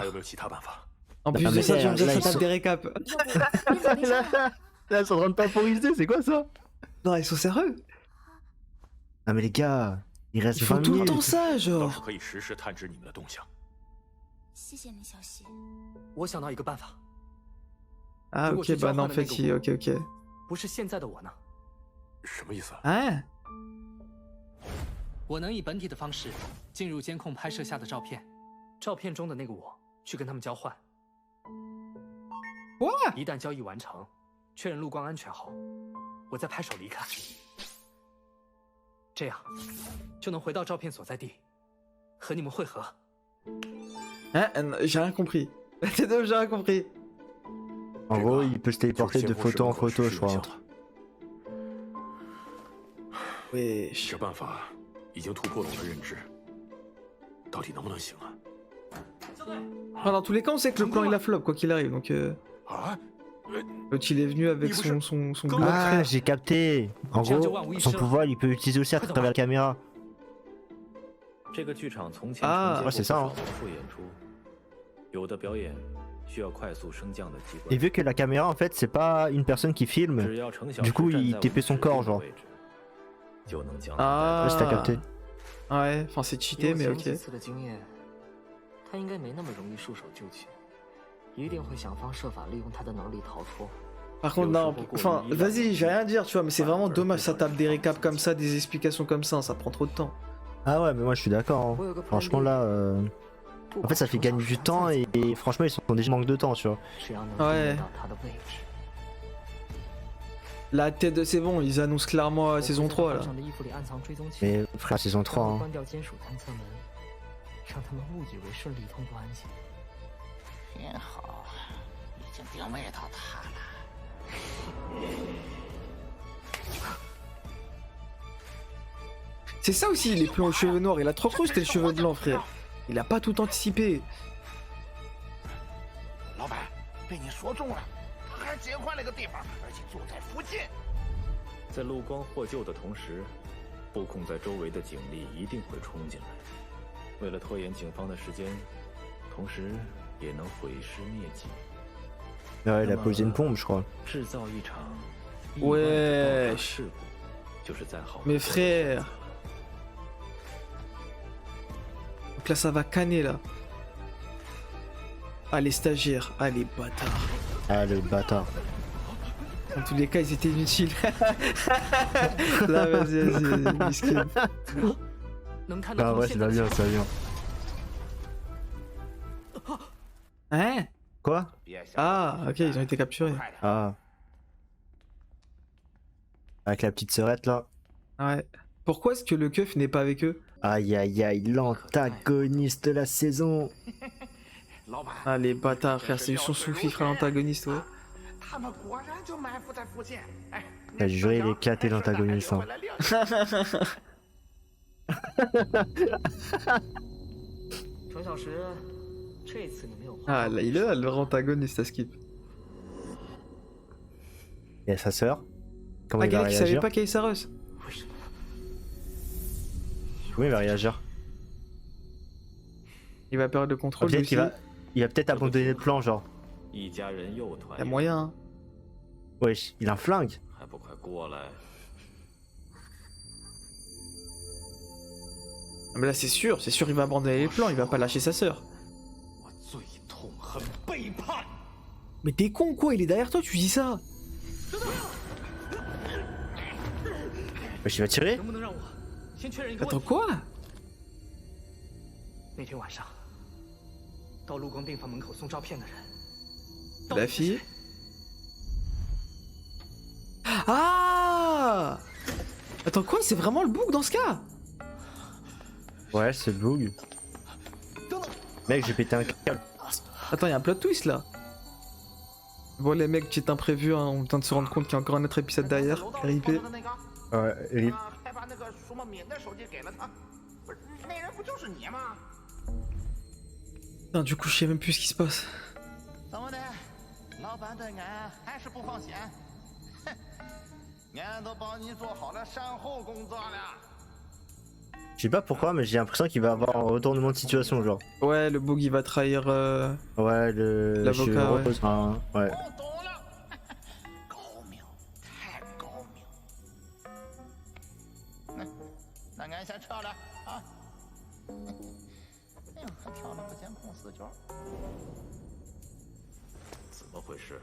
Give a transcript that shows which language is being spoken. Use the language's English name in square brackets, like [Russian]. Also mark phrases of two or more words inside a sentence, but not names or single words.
[French] En plus de ça, tu me ça tape des récaps. Là, ils sont en train de temporiser, c'est quoi ça? Non, ils sont sérieux. Ah mais les gars, il reste Ils font 20 tout le 000. temps ça, genre. [Chinese] 可以实时探知你们的动向。谢谢你，小溪。我想到一个办法， [French] Ah ok, bah non, en fait, ok, ok. [Chinese] 不是现在的我呢，什么意思？ Ah 我能以本体的方式进入监控拍摄下的照片，照片中的那个我去跟他们交换。 [English] What [Chinese] 一旦交易完成，确认路光安全后，我再拍手离开，这样就能回到照片所在地，和你们会合。 [French] Hein J'ai rien compris. J'ai rien compris. En gros, il peut se téléporter de photo en photo, je crois. Wesh. [Chinese] 这办法已经突破了我的认知，到底能不能行啊？ [French] Enfin, dans tous les cas, on sait que le plan il a flop, quoi qu'il arrive, donc 啊？ l'autre il est venu avec son bloc Ah, frère. j'ai capté. En gros, son pouvoir, il peut l'utiliser aussi à travers la caméra. [Chinese] 这个剧场从前 Ah [French] ，ouais, c'est ça, hein. [Chinese] 魔术演出，有的表演需要快速升降的机 [French] Et [Chinese] 关， [French] vu que la caméra, en fait, c'est pas une personne qui filme, [Chinese] 只要程小 [French] du [Chinese] 时 [French] coup, [Chinese] 站 [French] il [Chinese] 在 [French] TP son [Chinese] 我们 [French] corps, [Chinese] 指定 [French] genre. [Chinese] 的位置，就能将 Ah [French] Je sais pas si t'as capté. Ouais, enfin c'est cheaté, mais [Chinese] 以我 [French] ok. [Chinese] 前几次的经验，他应该没那么容易束手就擒，一定会想方设法利用他的能力逃脱。 [French] Par contre, non, enfin, vas-y, j'ai rien à dire, tu vois, mais c'est vraiment dommage, ça tape des récaps comme ça, des explications comme ça prend trop de temps. Ah ouais, mais moi je suis d'accord. Hein. Franchement là, en fait ça fait gagner du temps et franchement ils sont déjà manque de temps, tu vois. [Chinese] 只要能 [French] Ouais [Chinese] 定到他的位置。 [French] La tête de c'est bon, ils annoncent clairement [Chinese] 我 [French] saison [Chinese] 会在 [French] 3 là. [Chinese] 上的衣服里暗藏追踪器， [French] Mais frère, saison 3. [Chinese] 然后 Hein. 关掉监属探测门，让他们误以为顺利通过安检。挺好，已经定位到他了。 [French] C'est ça aussi, les plans aux cheveux noirs, il a trop cru que c'était le cheveu blanc, frère. Il a pas tout anticipé. [Chinese] 老板，被你说中了，他还结换了个地方，而且就在附近。在陆光获救的同时，布控在周围的警力一定会冲进来。为了拖延警方的时间，同时也能毁尸灭迹， [French] Ouais, il a posé une bombe, je crois. [Chinese] 制造一场 [French] Wesh [Chinese] 事故，就是再好。 [French] Mes frères. Donc là, ça va canner là. Ah, les stagiaires, ah, les bâtards. Ah le bâtard. Dans tous les cas, ils étaient inutiles. Là, vas-y, miskin. [Chinese] 能看到 Ah 他们 [French] ouais, [Chinese] 现 [French] ça [Chinese] 在 [French] va [Chinese] 的 [French] bien, ça va bien. Hein Quoi? Ah, ok, ils ont été capturés. [Chinese] 快点， Ah. [French] Avec la petite sœurette là. Ouais. Pourquoi est-ce que le keuf n'est pas avec eux? Aïe aïe aïe, l'antagoniste de la saison. [Chinese] 老板， [French] Ah, les bâtards, frère, c'est son sous-fifre à l'antagoniste, ouais. [Chinese] 他们果然就埋伏在附近。哎， [French] J'ai juré, il éclatait l'antagoniste. Hein. [Chinese] 程小时，这次你没有花 [French] Ah, là, il est là, leur antagoniste à skip. Et sa sœur? Comment Ah, il va Galek, il savait réagir? pas Kaisaros. [Chinese] 为什么？ [French] Comment il va réagir? Il va perdre le contrôle. Peut-être lui qu'il aussi. va... Il va peut-être abandonner le plan, genre. [Chinese] 一家人又团 [French] Y a [Chinese] 圆， [French] moyen, hein. Wesh, il a un flingue. [Chinese] 还不快过来！ [French] Ah, mais là, c'est sûr, il va abandonner les plans, il va pas lâcher sa sœur. [Chinese] 我最痛恨背叛。 [French] Mais t'es con quoi, il est derrière toi, tu dis ça. Wesh, il va tirer? [Chinese] 能不能让我先确认一个问 [French] Attends [Chinese] 题？ [French] quoi? [Chinese] 那天晚上到陆光病房门口送照片的人， [French] La fille. Ah! Attends quoi, c'est vraiment le bouc dans ce cas? Ouais, c'est le bug. Mec, j'ai pété un câble. Attends, y a un plot twist là. Bon les mecs, petit imprévu, hein, on vient de se rendre compte qu'il y a encore un autre épisode derrière. RIP. Ouais, Elif. [Chinese] 还把那个数码敏的手机给了他，不是那人不就是你吗？ [French] Putain, du coup, je sais même plus ce qui se passe. [Chinese] 怎么的，老板对俺还是不放心？哼，俺都帮你做好了善后工作了。 [French] Je sais pas pourquoi, mais j'ai l'impression qu'il va avoir un retournement de situation, genre. Ouais, le bug il va trahir. Ouais, L'avocat, cheveux ouais. roses, hein, ouais. [Chinese] 我懂了，高明，太高明。那俺先撤了啊。哎呦，还挑了个监控死角。怎么回事？